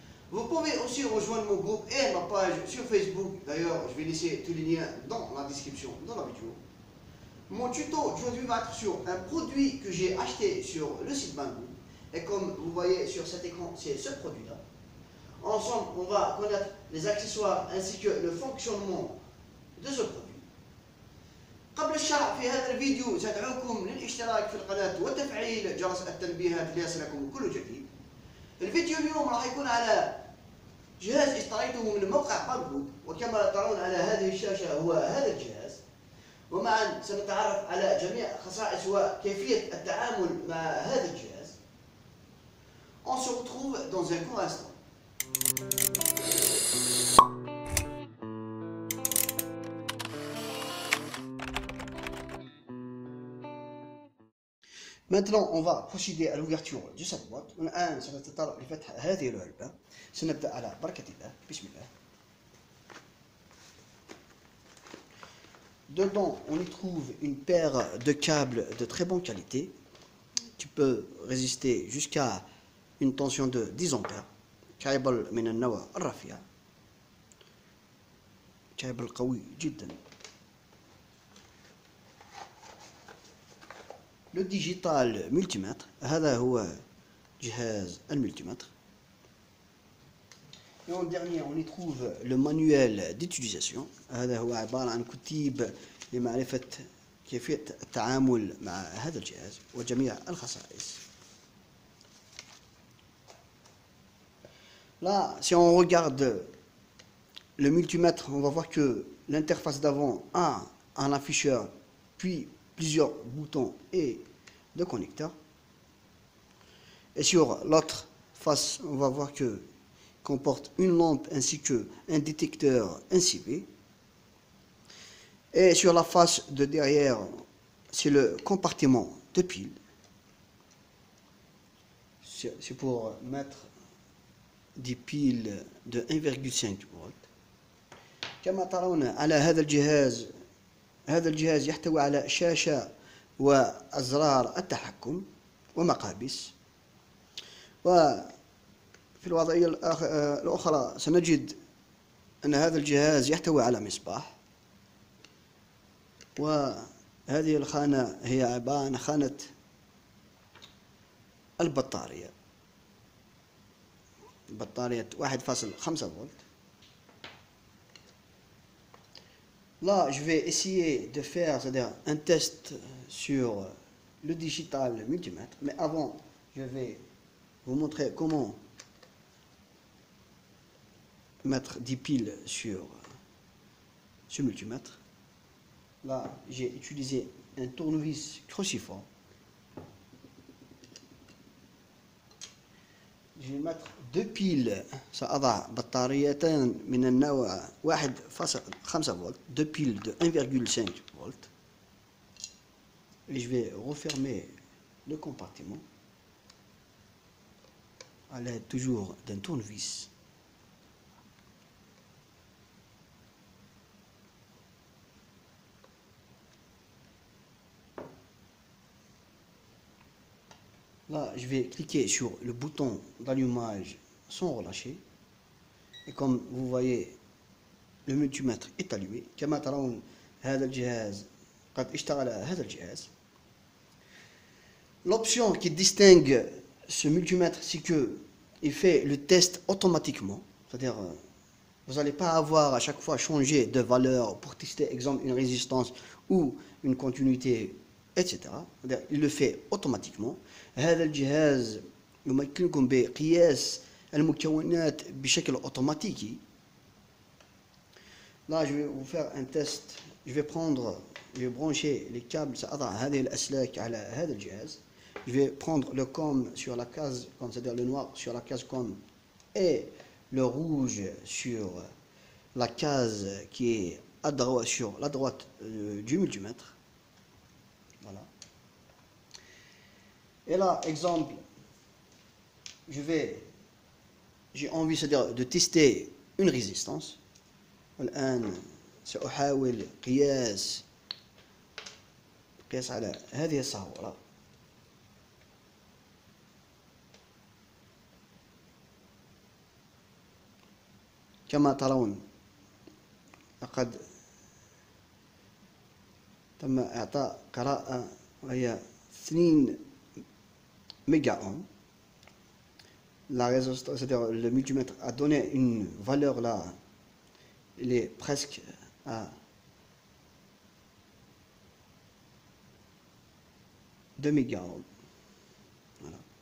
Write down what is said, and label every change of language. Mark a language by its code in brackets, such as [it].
[fr] Vous pouvez aussi rejoindre mon groupe et ma page sur Facebook, d'ailleurs je vais laisser tous les liens dans la description de la vidéo. Mon tuto aujourd'hui va être sur un produit que j'ai acheté sur le site Banggood et comme vous voyez sur cet écran, c'est ce produit-là. Ensemble, on va connaître les accessoires ainsi que le fonctionnement de ce produit. [ar] قبل الشرح في هذا الفيديو سأدعوكم للاشتراك في القناة وتفعيل جرس التنبيهات ليصلكم كل جديد. الفيديو اليوم راح يكون على جهاز اشتريته من موقع بانجود وكما ترون على هذه الشاشة هو هذا الجهاز ومعا سنتعرف على جميع خصائص وكيفية التعامل مع هذا الجهاز. [fr] On se retrouve dans un court instant. Maintenant, on va procéder à l'ouverture de cette boîte. [ar] والآن سنتطرق لفتح هذه العلبة. سنبدأ على بركة الله. بسم الله. [fr] Dedans, on y trouve une paire de câbles de très bonne qualité qui peut résister jusqu'à une tension de 10 ampères. [ar] كابل من النوع الرفيع. كابل قوي جدا. [fr] Le digital multimètre, [ar] هذا هو جهاز الملتيمتر. [fr] Et en dernier, on y trouve le manuel d'utilisation. [ar] هذا هو عبارة عن كتيب لمعرفة كيفية التعامل مع هذا الجهاز وجميع الخصائص. [fr] Là, si on regarde le multimètre, on va voir que l'interface d'avant a un afficheur, puis plusieurs boutons et de connecteurs. Et sur l'autre face, on va voir que comporte une lampe ainsi qu'un détecteur NCV. Et sur la face de derrière, c'est le compartiment de pile. C'est pour mettre des piles de 1,5 volts. [ar] كما ترون على هذا الجهاز يحتوي على شاشة وأزرار التحكم ومقابس. وفي الوضعية الأخرى سنجد أن هذا الجهاز يحتوي على مصباح. وهذه الخانة هي عبارة عن خانة البطارية. بطارية 1,5 volts. [fr] Là, je vais essayer de faire un test sur le digital multimètre. Mais avant, je vais vous montrer comment mettre des piles sur ce multimètre. Là, j'ai utilisé un tournevis cruciforme. Je vais mettre deux piles. [ar] سأضع بطاريتان من النوع 1,5 فولت. [fr] Deux piles de 1,5 volts. Et je vais refermer le compartiment à l'aide toujours d'un tournevis. Là, je vais cliquer sur le bouton d'allumage sans relâcher. Et comme vous voyez, le multimètre est allumé. [ar] كما ترون هذا الجهاز قد اشتغل هذا الجهاز. [fr] L'option qui distingue ce multimètre, c'est que il fait le test automatiquement. C'est-à-dire, vous n'allez pas avoir à chaque fois changer de valeur pour tester, exemple, une résistance ou une continuité, etc. Il le fait automatiquement. [ar] هذا الجهاز يمكنكم بقياس المكونات بشكل automatique. [fr] Là, je vais vous faire un test. Je vais brancher les câbles. [ar] سأضع هذه الأسلاك على هذا الجهاز. [fr] Je vais prendre le com sur la case com, c'est-à-dire le noir sur la case com et le rouge sur la case qui est à droite, sur la droite du multimètre. Voilà. Et là, exemple, je vais j'ai envie, c'est-à-dire de tester une résistance. [ar] والآن سأحاول قياس على هذه الصامولة. كما ترون لقد تم إعطاء قراءة وهي 2 méga ohm. [fr] La résistance, c'est-à-dire le multimètre a donné une valeur là, il est presque à 2 méga ohm. Voilà.